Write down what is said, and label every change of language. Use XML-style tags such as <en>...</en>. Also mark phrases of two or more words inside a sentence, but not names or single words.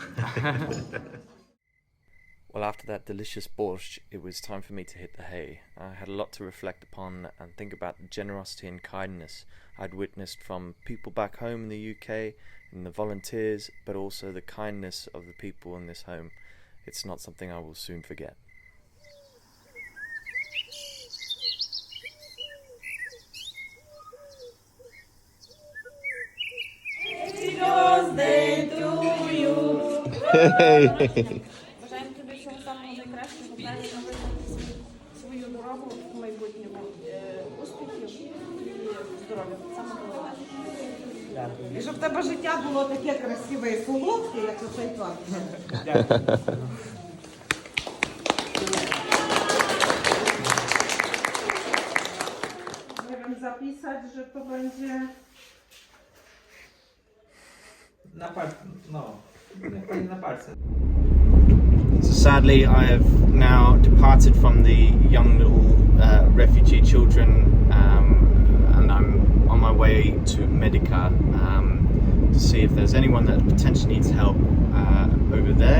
<en>Well, after that delicious borscht, it was time for me to hit the hay. I had a lot to reflect upon and think about the generosity and kindness I'd witnessed from people back home in the UK and the volunteers, but also the kindness of the people in this home. It's not something I will soon forget.</en> <uk>Бажаємо тобі всього самого найкращого, правильно вибрати свою дорогу в майбутньому, успіхів і здоров'я. Саме головне. І щоб в тебе життя було таке красиве і солодке, як оцей торт.</uk> <pl>Możemy zapisać, że to będzie... Na palce.</pl> <en>So sadly, I have now departed from the young little refugee children, and I'm on my way to Medica to see if there's anyone that potentially needs help over there.</en>